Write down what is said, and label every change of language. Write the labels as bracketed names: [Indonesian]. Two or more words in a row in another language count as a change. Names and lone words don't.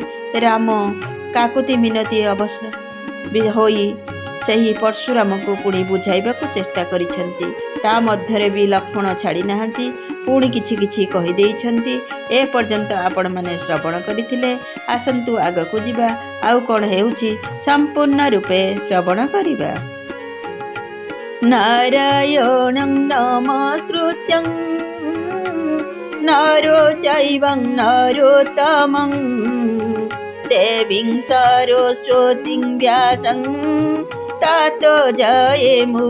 [Odia] ରାମ କାକୁତି ମିନତି ଅବଶ୍ୟ ହୋଇ ସହି ପରଶୁରାମ କୁ ପୁଣି ବୁଝାଇବାକୁ ଚେଷ୍ଟା କରିଛନ୍ତି। ତା ମଧ୍ୟରେ ଭି ଲକ୍ଷ୍ମଣ ଛାଡ଼ି ନାହାନ୍ତି, ପୁଣି କିଛି କିଛି କହି ଦେଇଛନ୍ତି। ଏ ପର୍ଯ୍ୟନ୍ତ ଆପଣ ମାନେ ଶ୍ରବଣ କରିଥିଲେ। ଆସନ୍ତୁ ଆଗକୁ ଯିବା, ଆଉ କଣ ହେଉଛି ସମ୍ପୂର୍ଣ୍ଣ ରୂପେ ଶ୍ରବଣ କରିବା। [Sanskrit] नारायणं नमस्कृत्यं नरो चैवं नरोत्तमं देवीं सरस्वतीं व्यासं ततो जयेमुदीरयेत्।